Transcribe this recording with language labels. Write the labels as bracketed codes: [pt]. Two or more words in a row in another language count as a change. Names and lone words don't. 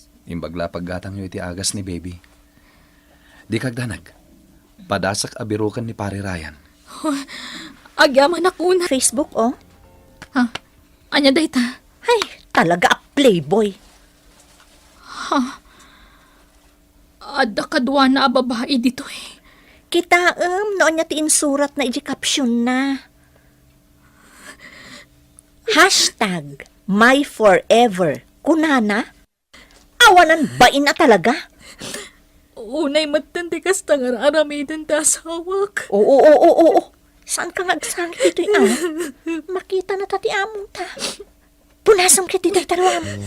[ilo] Imbagla paggatang nyo iti agas ni baby. Di kagdanag, padasak abirukan ni Pare Ryan. Oh, agyaman ako na. Facebook, oh. Ha? Anya dayta? Ay, talaga a playboy. Ha? Adda kadwa na a babae dito, eh. Kitaem, noon niya ti insurat na iti caption na. [en] Hashtag my forever. [ilo] Kunana? Awanan bain na talaga. Unay matan ti kasta nga aramiden ta asawak. Oo, oo, oo, oo. Saan ka nga agsangit ito'y, ah? Makita na ta ti among ta. Punasam ka ti dayta ruam.